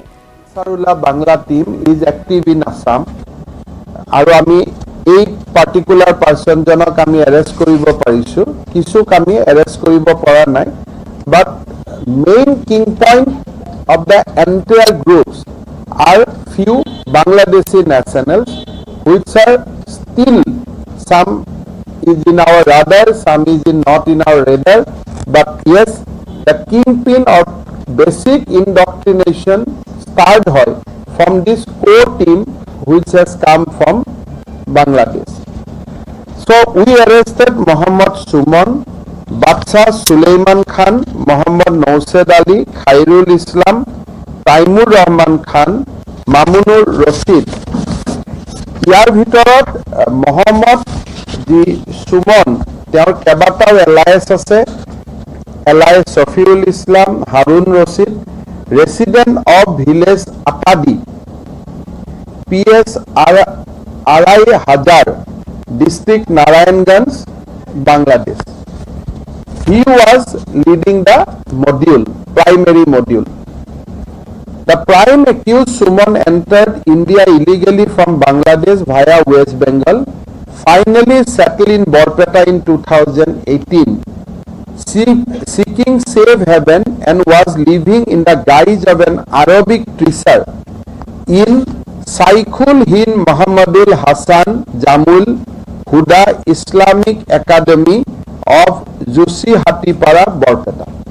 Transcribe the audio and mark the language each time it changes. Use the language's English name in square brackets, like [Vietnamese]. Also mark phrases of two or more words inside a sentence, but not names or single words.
[English] Sarulla Bangla team is active in Assam [Assamese] और আমি এক পাৰ্টিকুলাৰ পাৰ্চন জনক আমি এৰেষ্ট কৰিব পাৰিছো, কিছুক আমি এৰেষ্ট কৰিব পৰা নাই, [English] but main king point of the entire groups are few Bangladeshi nationals which are still some is in our radar, some is not in our radar, but yes, the kingpin of basic indoctrination started from this core team which has come from Bangladesh. So we arrested Muhammad Suman, Badsha Sulaiman Khan, Muhammad Naused Ali, Khairul Islam, Taimur Rahman Khan, Mamunur Rashid. [Assamese] ইয়াৰ ভিতৰত মোহাম্মদ জি সুমন তেওঁৰ কেবাটাও এলায়েন্স আছে, এলায়েন্স শফিউল ইসলাম, হাৰুন ৰছিদ, [English] resident of village [Assamese] আপাদি, [Bangla] PS আড়াই হাজার, ডিস্ট্রিক্ট নারায়ণগঞ্জ, বাংলাদেশ. [English] He was leading the module, primary module. The prime accused Suman entered India illegally from Bangladesh via West Bengal, finally settled in Borpeta in 2018, seeking safe haven and was living in the guise of an Arabic teacher in Saikhul Hind Muhammadul Hassan Jamul Huda Islamic Academy of Jusi Hatipara, Borpeta.